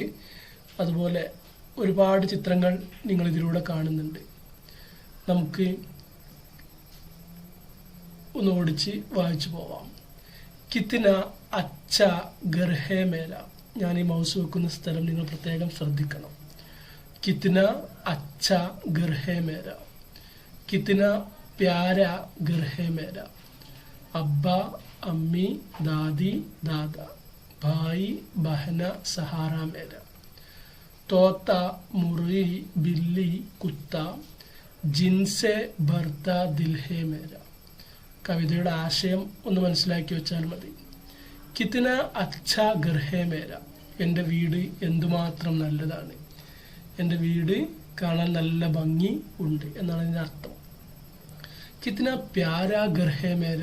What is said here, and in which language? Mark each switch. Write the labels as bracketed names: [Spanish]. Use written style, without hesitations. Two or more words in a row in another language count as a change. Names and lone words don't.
[Malayalam] അതുപോലെ ഒരുപാട് ചിത്രങ്ങൾ നിങ്ങളിതിലൂടെ കാണുന്നുണ്ട്. നമുക്ക് ഒന്ന് ഓടിച്ച് വായിച്ചു പോവാം. [Hindi] कितना अच्छा घर है मेला. [Malayalam] ഞാൻ ഈ മൗസ് വെക്കുന്ന സ്ഥലം നിങ്ങൾ പ്രത്യേകം ശ്രദ്ധിക്കണം. [Hindi] कितना अच्छा घर है मेरा, कितना प्यारा घर है मेरा. अब्बा अम्मी दादी दादा भाई बहना सहारा मेरा. तोता मुर्गी बिल्ली कुत्ता जिनसे भरता दिल है मेरा. [Malayalam] കവിതയുടെ ആശയം ഒന്ന് മനസ്സിലാക്കി വെച്ചാൽ മതി. [Hindi] कितना अच्छा घर है मेरा. [Malayalam] എൻ്റെ വീട് എന്തുമാത്രം നല്ലതാണ്. എൻ്റെ വീട് കാണാൻ നല്ല ഭംഗി ഉണ്ട് എന്നാണ് ഇതിൻ്റെ അർത്ഥം. [Hindi] कितना प्यारा घर है मेरा.